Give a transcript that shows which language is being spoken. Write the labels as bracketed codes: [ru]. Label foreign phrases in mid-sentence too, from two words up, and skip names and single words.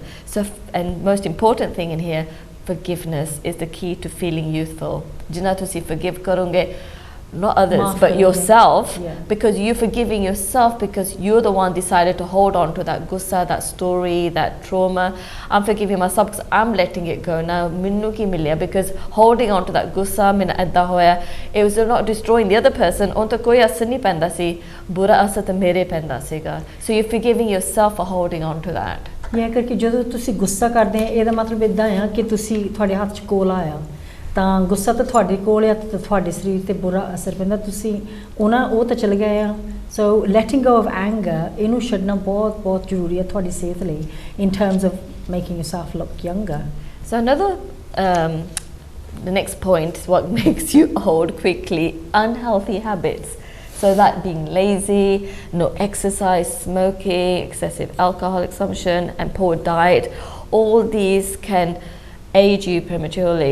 [en] So, and most important thing in here, forgiveness is the key to feeling youthful. [pa] ਜਿੰਨਾ ਤੁਸੀਂ forgive ਕਰੋਗੇ, [en] not others, but yourself, because you're forgiving yourself because you're the one decided to hold on to that gussa, that story, that trauma. I'm forgiving myself because I'm letting it go now. [pa] ਮੈਨੂੰ ਕੀ ਮਿਲਿਆ, [en] because holding on to that [pa] ਗੁੱਸਾ, ਮੈਂ ਅੱਧਾ ਹੋਇਆ, [en] it was not destroying the other person. [pa] ਉਹਤੇ ਕੋਈ ਅਸਰ ਨਹੀਂ ਪੈਂਦਾ ਸੀ, ਬੁਰਾ ਅਸਰ ਤਾਂ ਮੇਰੇ ਪੈਂਦਾ ਸੀਗਾ. [en] So you're forgiving yourself for holding on to that. [pa] ਇਹ ਕਰਕੇ ਜਦੋਂ ਤੁਸੀਂ ਗੁੱਸਾ ਕਰਦੇ ਆ, ਇਹਦਾ ਮਤਲਬ ਇੱਦਾਂ ਆ ਕਿ ਤੁਸੀਂ ਤੁਹਾਡੇ ਹੱਥ 'ਚ ਕੋਲ ਆਇਆ, ਤਾਂ ਗੁੱਸਾ ਤਾਂ ਤੁਹਾਡੇ ਕੋਲ ਆ, ਤਾਂ ਤੁਹਾਡੇ ਸਰੀਰ 'ਤੇ ਬੁਰਾ ਅਸਰ ਪੈਂਦਾ, ਤੁਸੀਂ ਉਹ ਤਾਂ ਚਲ ਗਏ ਆ। [en] So letting go of anger, [pa] ਇਹਨੂੰ ਛੱਡਣਾ ਬਹੁਤ ਬਹੁਤ ਜ਼ਰੂਰੀ ਹੈ ਤੁਹਾਡੀ ਸਿਹਤ ਲਈ, [en] in terms of making yourself look younger. So another the next point is what makes you old quickly: unhealthy habits. So that being lazy, no exercise, smoking, excessive alcohol consumption, and poor diet, all these can age you prematurely.